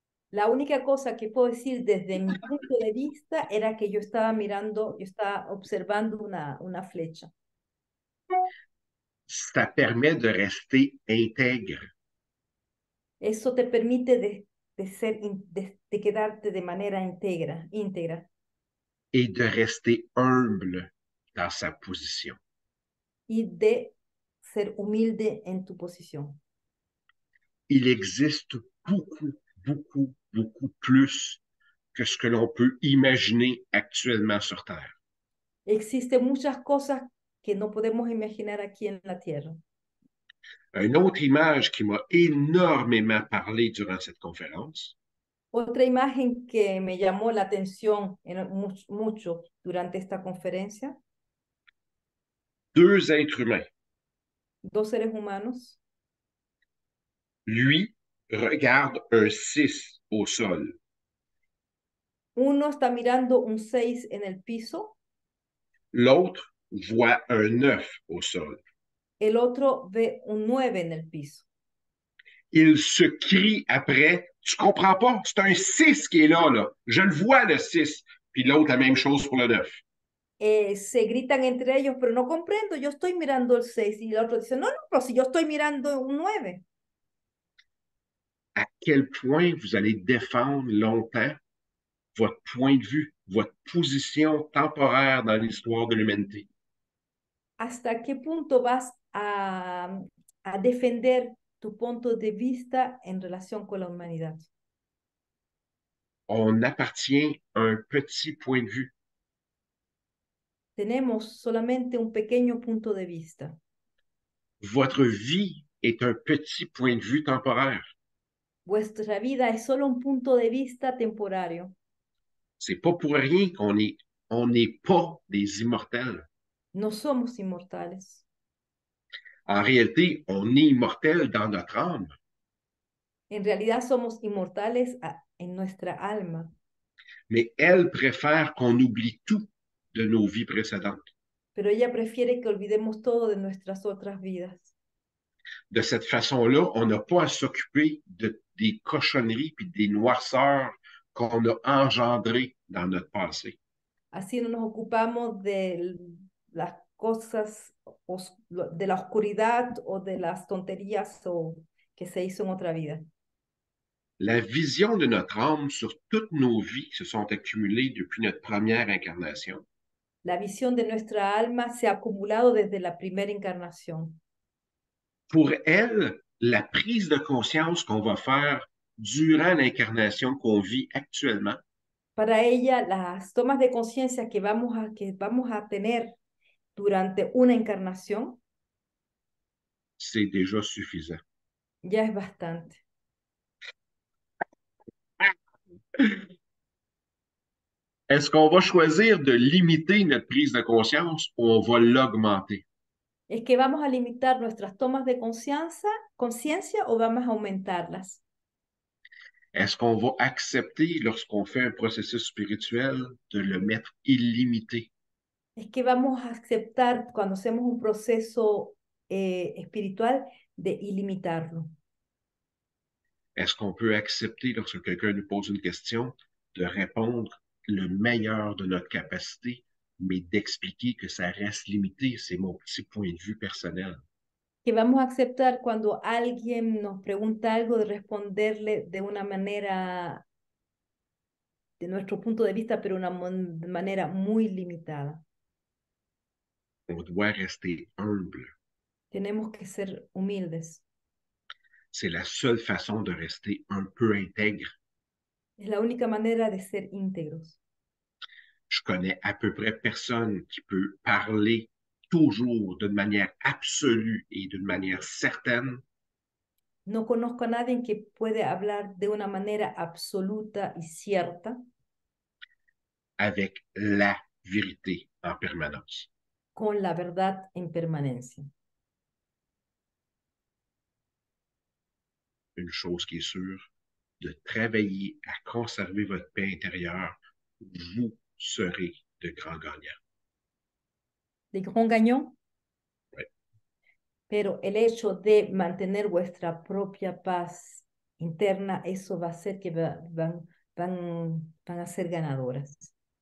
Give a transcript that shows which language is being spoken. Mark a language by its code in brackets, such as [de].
[es] La única cosa que puedo decir desde mi punto de vista era que yo estaba mirando, yo estaba observando una flecha. [fr] Ça permet de rester intègre [es] Eso te permite de quedarte de manera íntegra [fr] et de rester humble dans sa position. [es] y de ser humilde en tu posición. [fr] Il existe beaucoup plus que ce que l'on peut imaginer actuellement sur Terre. [es] Existen muchas cosas que no podemos imaginar aquí en la tierra. [fr] Une autre image qui m'a énormément parlé durant cette conférence, [es] Otra imagen que me llamó la atención mucho durante esta conferencia, [fr] deux êtres humains. [es] dos seres humanos. [fr] Lui regarde un 6 au sol. [es] Uno está mirando un 6 en el piso, [fr] L'autre voit un 9 au sol. [es] el otro ve un 9 en el piso. [fr] Il se crie après, tu comprends pas, c'est un 6 qui est là, là. Je le vois, le 6. Puis l'autre, la même chose pour le 9. [es] Se gritan entre ellos, pero no comprendo, yo estoy mirando el 6 y el otro dice, no, no, pero si yo estoy mirando un 9. [fr] À quel point vous allez défendre longtemps votre point de vue, votre position temporaire dans l'histoire de l'humanité. [es] ¿Hasta qué punto vas a defender tu punto de vista en relación con la humanidad? [fr] On appartient à un petit point de vue. [es] Tenemos solamente un pequeño punto de vista. [fr] Votre vie est un petit point de vue temporaire. [es] Vuestra vida es solo un punto de vista temporario. [fr] C'est pas pour rien on n'est pas des immortels. [es] No somos inmortales. [fr] En réalité, on est immortel dans notre âme. [es] En realidad somos inmortales en nuestra alma. [fr] Mais elle préfère qu'on oublie tout de nos vies précédentes. [es] Pero ella prefiere que olvidemos todo de nuestras otras vidas. [fr] De cette façon-là, on n'a pas à s'occuper des cochonneries puis des noirceurs qu'on a engendrées dans notre passé. [es] Así no nos ocupamos de las cosas, de la oscuridad o de las tonterías que se hizo en otra vida. [fr] La vision de notre âme sur toutes nos vies qui se sont accumulées depuis notre première incarnation [es] La visión de nuestra alma se ha acumulado desde la primera encarnación. [fr] pour elle, la prise de conscience qu'on va faire durant l'incarnation qu'on vit actuellement [es] Para ella, las tomas de conciencia que vamos a tener durante una encarnación [fr] c'est déjà suffisant. [es] ya es bastante. [fr] Est-ce qu'on va choisir de limiter notre prise de conscience ou on va l'augmenter? [es] Es que vamos a limitar nuestras tomas de conciencia o vamos a aumentarlas. [fr] Est-ce qu'on va accepter, lorsqu'on fait un processus spirituel, de le mettre illimité? [es] Es que vamos a aceptar cuando hacemos un proceso espiritual de ilimitarlo. [fr] Est-ce qu'on peut accepter, lorsque quelqu'un nous pose une question, de répondre le meilleur de notre capacité, mais d'expliquer que ça reste limité? C'est mon petit point de vue personnel. [es] Que vamos a aceptar cuando alguien nos pregunta algo de responderle de una manera, de nuestro punto de vista, pero una manera muy limitada. [fr] On doit rester humble. [es] Tenemos que ser humildes. [fr] C'est la seule façon de rester un peu intègre. [es] Es la única manera de ser íntegros. [fr] Je connais à peu près personne qui peut parler toujours d'une manière absolue et d'une manière certaine [es] No conozco a nadie que puede hablar de una manera absoluta y cierta [fr] avec la vérité en permanence. [es] con la verdad en permanencia. [fr] Une chose qui est sûre, de travailler à conserver votre paix intérieure, vous serez de grands gagnants. De grand gagnant, Ouais. [es] pero el hecho de mantener vuestra propia paz interna, eso va a hacer que van a ser ganadoras.